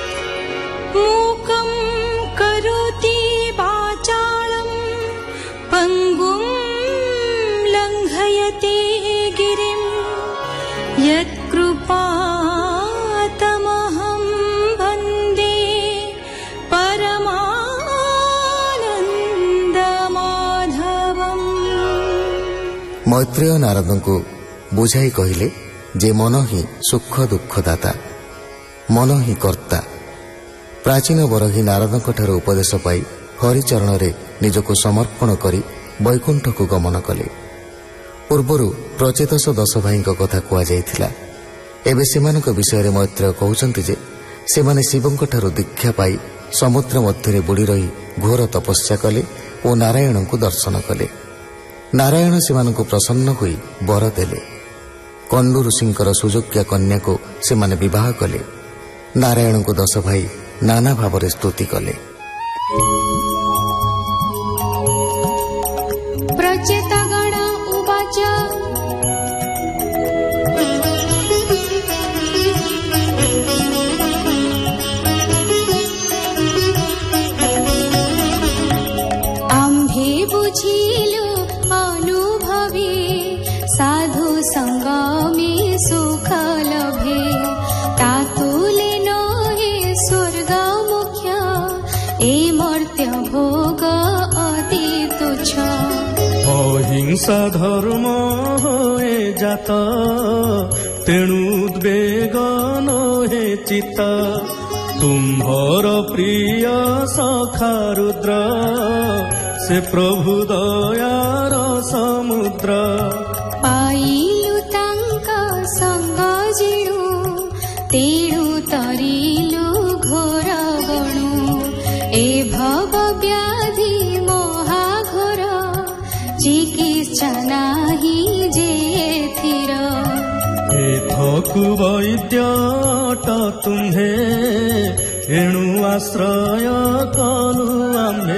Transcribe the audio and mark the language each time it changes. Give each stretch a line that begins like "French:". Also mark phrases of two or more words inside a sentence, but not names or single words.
Sanskrit: मूकं करोति वाचालं पङ्गुं लङ्घयते गिरिं यत्कृपातमहं वन्दे परमानन्दमाधवम्।
Odia: ମୈତ୍ରେୟ ନାରଦ କୁ ବୁଝାଇ କହିଲେ ଯେ ମନ ହିଁ ସୁଖ ଦୁଃଖ ଦାତା, ମନ ହିଁ କର୍ତ୍ତା। ପ୍ରାଚୀନ ବରହୀ ନାରଦ ଉପଦେଶ ପାଇ ହରିଚରଣ ରେ ନିଜକୁ ସମର୍ପଣ କରି ବୈକୁଣ୍ଠ କୁ ଗମନ କଲେ। ପୂର୍ବର ପ୍ରଚେତସ 10 ଭାଇ କଥା କହୁଲା। ଏବେ ସେମାନଙ୍କ ବିଷୟ ମୈତ୍ରେୟ କହୁଛନ୍ତି ଯେ ସେମାନେ ଶିବଙ୍କ ଠାରୁ ଦୀକ୍ଷା ପାଇ ସମୁଦ୍ର ମଧ୍ୟ ବୁଡ଼ି ରହି ଘୋର ତପସ୍ୟା କଲେ ଓ ନାରାୟଣ କୁ ଦର୍ଶନ କଲେ। ନାରାୟଣ ସେମାନଙ୍କ ପ୍ରସନ୍ନ ହୋଇ ବର ଦେଲେ। କଣ୍ଡୁ ଋଷିଙ୍କର ସୁଯୋଗ୍ୟ କନ୍ୟା କୁ ସେମାନେ ବିବାହ କଲେ। ନାରାୟଣ କୁ 10 ଭାଇ ନାନା ଭାବ ସ୍ତୁତି କଲେ।
Sanskrit: प्रचेतगण उवाच
Odia: ଆମ୍ଭେ ବୁଝିଲୁ ଅନୁଭବେ ସାଧୁ ସଙ୍ଗମେ ସୁଖ ଲଭେ। ତାତୁଲେ ନହେ ସ୍ୱର୍ଗ ମୁଖ୍ୟ ଏ ମର୍ତ୍ତ୍ୟ ଭୋଗ ଅତି ତୁଚ୍ଛ। ଅହିଂସା ଧର୍ମ ହେ ଜାତ ତେଣୁ ଉଦ୍‌ବେଗ ନହେ ଚିତ୍ତ। ତୁମ୍ଭର ପ୍ରିୟ ସଖା ରୁଦ୍ର ସେ ପ୍ରଭୁ ଦୟାର ସମୁଦ୍ର। ପାଇଲୁ ତାଙ୍କ ସଙ୍ଗ ଜିଣୁ ତେଣୁ ତରିଲୁ ଘୋର ଗଣୁ। ଏ ଭବ ବ୍ୟାଧି ମହାଘୋର ଚିକିତ୍ସା ନାହିଁ ଯେଥିର। ଏଥକୁ ବୈଦ୍ୟଟ ତୁମ୍ଭେ ଏଣୁ ଆଶ୍ରୟ କଲୁ ଆମ୍ଭେ।